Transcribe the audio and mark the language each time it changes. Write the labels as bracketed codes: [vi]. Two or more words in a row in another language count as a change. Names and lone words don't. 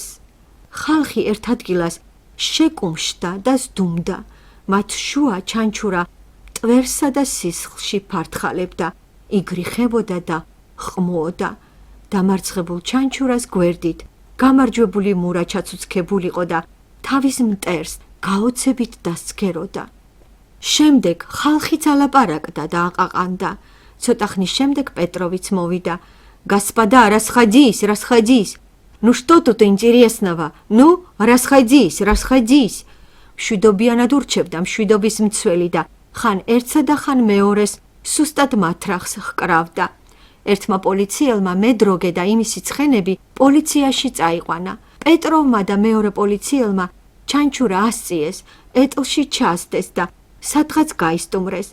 [ka] ხალხი ერთ ადგილას შეკუმშდა და სდუმდა, მათ შუა ჩანჩურა ტვერსა და სისხლში ფართხალებდა, იგრიხებოდა და ხმუოდა. დამარცხებულ ჩანჩურას გვერდით გამარჯვებული მურა ჩაცუცქებულიყო და თავის მტერს გაოცებით დასცქეროდა. შემდეგ ხალხიც ალაპარაკდა და აყაყანდა. ცოტა ხნის შემდეგ პეტროვიც მოვიდა. [ru] Господа, расходись. Ну что тут интересного? Ну, расходись. [ka] მშვიდობიანად ურჩევდა მშვიდობის მცველი და ხან ერთსა და ხან მეორეს სუსტად მათრახს ჰკრავდა. ერთმა პოლიციელმა მედროგე და იმისი ცხენები პოლიციაში წაიყვანა. პეტროვმა და მეორე პოლიციელმა ჩანჩურა ასწიეს ეტლში ჩასდეს და სადღაც გაისტუმრეს.